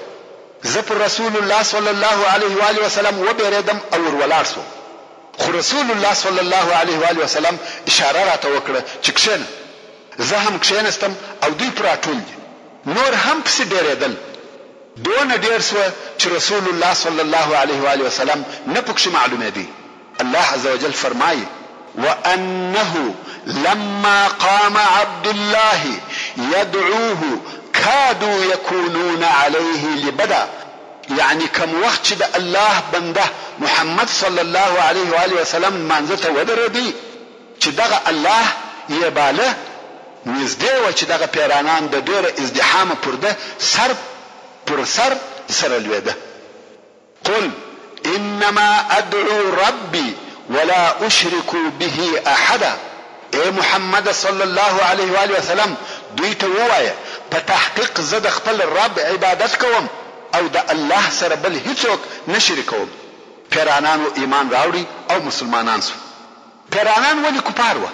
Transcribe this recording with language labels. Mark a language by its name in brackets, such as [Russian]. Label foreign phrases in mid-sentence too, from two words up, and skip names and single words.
[Pashto] زه پر [Arabic] رسول الله صلی الله علیه و آله وسلم [Pashto] وبېرېدم او ور ولاړ سوم، خو [Arabic] رسول الله صلی الله علیه و آله وسلم [Pashto] اشاره راته وکړه چې کښېنه. زه هم کښېنستم او دوی پر راټول دي. نور هم پسې ډېرېدل، دونه ډېر سوه چې [Arabic] رسول الله صلی الله علیه و آله وسلم [Pashto] نه پکښې معلومېدی. [Arabic] الله عز وجل [Pashto] فرمایي: [Arabic] وأنه لما قام عبد الله يدعوه كادوا يكونون عليه لبدا. [Pashto] یعنی کوم وخت چې د الله بنده محمد [Arabic] صلی الله علیه و آله وسلم [Pashto] مانځه ته ودرېدی چې دغه الله یې باله، نږدې وه چې دغه پیرانان د ډېره ازدحامه پر ده سر پر سر سره لوېده. [Arabic] قل انما ادعو ربي ولا اشرك به احدا. [Pashto] اے محمد [Arabic] صلی الله علیه و آله وسلم [Pashto] دوی ته ووایه په تحقیق زه د خپل رب عبادت کوم او د الله سره بل هیڅوک نه شریکوم. پیرانانو ایمان راوړي او مسلمانان سو. پیرانان ولې کفار وه؟